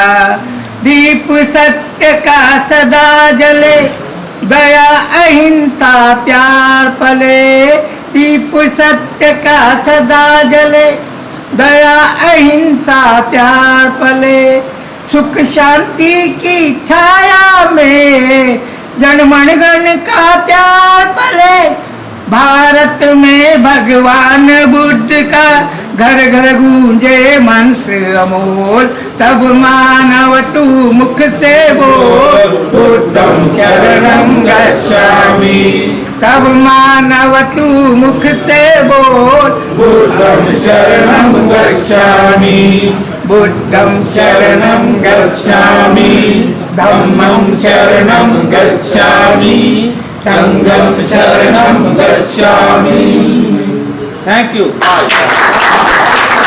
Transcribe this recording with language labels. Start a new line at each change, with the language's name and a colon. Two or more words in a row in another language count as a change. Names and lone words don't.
Hindi: दीप सत्य का सदा जले, दया अहिंसा प्यार पले, दीप सत्य का सदा जले, दया अहिंसा प्यार पले, सुख शांति की छाया में जनमण गण का प्यार पले। भारत में भगवान बुद्ध का घर घर गूंजे मंत्र अमोल, तब मानव तू मुख से बोल
Pali: बुद्धं शरणं गच्छामि।
Hindi: तब मानव तू मुख से बोल
Pali: बुद्धं शरणं गच्छामि, बुद्धं शरणं गच्छामि, धम्मं शरणं गच्छामि, संघं शरणं गच्छामि।
English: Thank you.